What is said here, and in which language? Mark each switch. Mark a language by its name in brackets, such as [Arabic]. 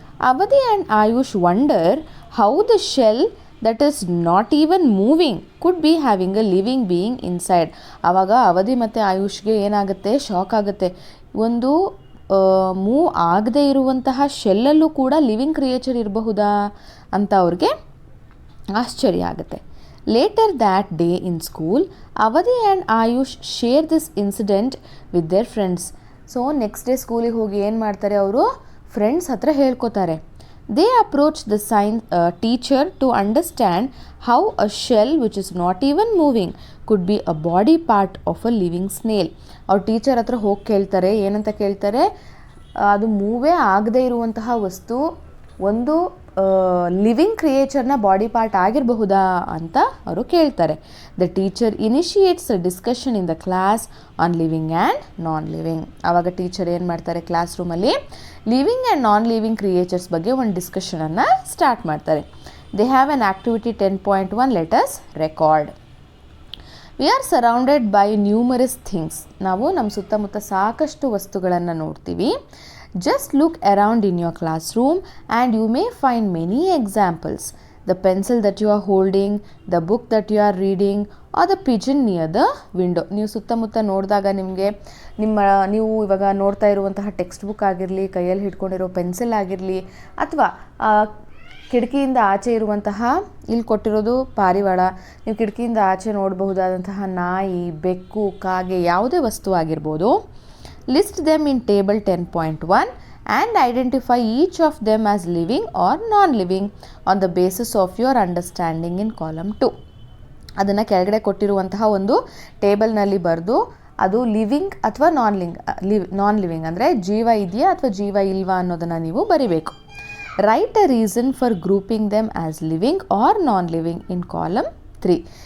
[English] Avadhi and Ayush wonder how the shell that is not even moving could be having a living being inside. [Kannada] ಆವಾಗ ಅವಧಿ ಮತ್ತು ಆಯುಷ್ಗೆ ಏನಾಗುತ್ತೆ, shock ಆಗುತ್ತೆ. ಒಂದು ಮೂವ್ ಆಗದೇ ಇರುವಂತಹ ಶೆಲ್ಲಲ್ಲೂ ಕೂಡ ಲಿವಿಂಗ್ ಕ್ರಿಯೇಚರ್ ಇರಬಹುದಾ ಅಂತ ಅವ್ರಿಗೆ ಆಶ್ಚರ್ಯ ಆಗುತ್ತೆ. [English] Later that day in school, Avadhi and Ayush share this incident with their friends. So next day [Kannada] ಸ್ಕೂಲಿಗೆ ಹೋಗಿ ಏನು ಮಾಡ್ತಾರೆ, ಅವರು ಫ್ರೆಂಡ್ಸ್ ಹತ್ರ ಹೇಳ್ಕೊತಾರೆ. [English] They approach the teacher to understand how a shell which is not even moving could be a body part of a living snail. [Kannada] ಅವ್ರ teacher ಹತ್ರ ಹೋಗಿ ಕೇಳ್ತಾರೆ, ಏನಂತ ಕೇಳ್ತಾರೆ, ಅದು ಮೂವೇ ಆಗದೇ ಇರುವಂತಹ ವಸ್ತು ಒಂದು ಲಿವಿಂಗ್ ಕ್ರಿಯೇಚರ್ನ ಬಾಡಿ ಪಾರ್ಟ್ ಆಗಿರಬಹುದಾ ಅಂತ ಅವರು ಕೇಳ್ತಾರೆ. [English] The teacher initiates a discussion in the class on living and non living. [Kannada] ಆವಾಗ ಟೀಚರ್ ಏನು ಮಾಡ್ತಾರೆ, ಕ್ಲಾಸ್ ರೂಮಲ್ಲಿ living and non living creatures ಬಗ್ಗೆ ಒಂದು ಡಿಸ್ಕಷನನ್ನು ಸ್ಟಾರ್ಟ್ ಮಾಡ್ತಾರೆ. [English] They have an activity 10.1 let us record. We are surrounded by numerous things. [Kannada] ನಾವು ನಮ್ಮ ಸುತ್ತಮುತ್ತ ಸಾಕಷ್ಟು ವಸ್ತುಗಳನ್ನು ನೋಡ್ತೀವಿ. [English] Just look around in your classroom and you may find many examples. The pencil that you are holding, the book that you are reading, or the pigeon near the window. [Kannada] ನೀವು ಸುತ್ತಮುತ್ತ ನೋಡಿದಾಗ ನಿಮಗೆ ನೀವು ಇವಾಗ ನೋಡ್ತಾ ಇರುವಂತಹ ಟೆಕ್ಸ್ಟ್ ಬುಕ್ ಆಗಿರಲಿ, ಕೈಯಲ್ಲಿ ಹಿಡ್ಕೊಂಡಿರೋ ಪೆನ್ಸಿಲ್ ಆಗಿರಲಿ, ಅಥವಾ ಕಿಟಕಿಯಿಂದ ಆಚೆ ಇರುವಂತಹ ಇಲ್ಲಿ ಕೊಟ್ಟಿರೋದು ಪಾರಿವಾಳ, ನೀವು ಕಿಟಕಿಯಿಂದ ಆಚೆ ನೋಡಬಹುದಾದಂತಹ ನಾಯಿ, ಬೆಕ್ಕು, ಕಾಗೆ, ಯಾವುದೇ ವಸ್ತು ಆಗಿರ್ಬೋದು. [English] List them in table 10.1 and identify each of them as living or non-living on the basis of your understanding in column 2. [Kannada] ಅದನ್ನು ಕೆಳಗಡೆ ಕೊಟ್ಟಿರುವಂತಹ ಒಂದು ಟೇಬಲ್ನಲ್ಲಿ ಬರೆದು ಅದು ಲಿವಿಂಗ್ ಅಥವಾ ನಾನ್ ಲಿವಿಂಗ್ ಅಂದರೆ ಜೀವ ಇದೆಯಾ ಅಥವಾ ಜೀವ ಇಲ್ವಾ ಅನ್ನೋದನ್ನು ನೀವು ಬರಿಬೇಕು. [English] Write a reason for grouping them as living or non living in column 3.